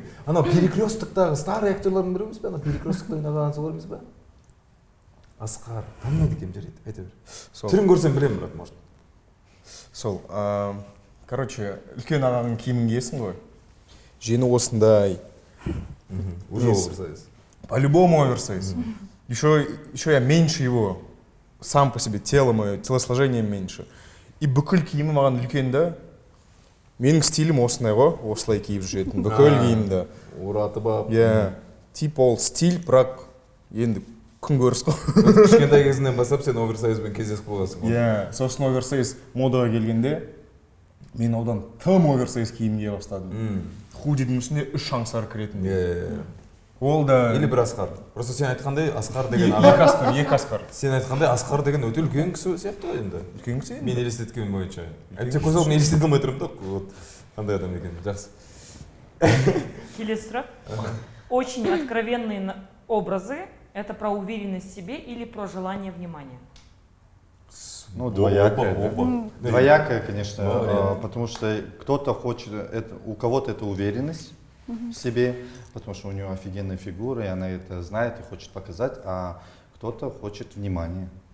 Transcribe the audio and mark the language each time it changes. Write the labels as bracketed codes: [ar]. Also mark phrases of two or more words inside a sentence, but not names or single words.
[kk] Анау Перекресттықтағы старый актерлардың бірі емес пе? Анау Перекресттықта ойнаған солар емес пе? Асқар. Танымайды екенмін, жарайды. Айта бер. Түрін көрсем білемін, бірақ может. Сол, короче, үлкен ағаның киімін киесің ғой. Жені осындай. [ru] Уже оверсайз. По-любому оверсайз. Еще я меньше его. Сам по себе, тело мое, телосложение меньше. [kk] И бүкіл киімі маған үлкен да. Менің стилім осындай ғой, осылай киіп жүретін. Бүкіл киімді. Ұратып ап. Иә. Тип ол стиль, бірақ енді күн көріс қой. Кішкентай кезінен бастап сен оверсайзбен кездесіп боласың. Иә, сосын оверсайз модаға келгенде мен одан тым оверсайз киім кие бастадым. Худидің ішінде 3 аңсар кіретін. Ол да... Или бір Асқар. Просто сен айтқандай Асқар деген аға. Екі Асқар. Сен айтқандай Асқар деген өте үлкен кісі сияқты ғой енді. Үлкен кісі? Мен елестеткенім бойынша. Әйтпесе көз алдыма елестете алмай тұрмын да. Қандай адам екен. Жақсы. Келесі сұрақ. [ru] Очень откровенные образы – это про уверенность в себе или про желание внимания? Ну, двоякое. Двоякое, конечно, потому что кто-то хочет, у кого-то это уверенность в себе, потому что у нее офигенная фигура, и она это знает и хочет показать, а кто-то хочет внимания.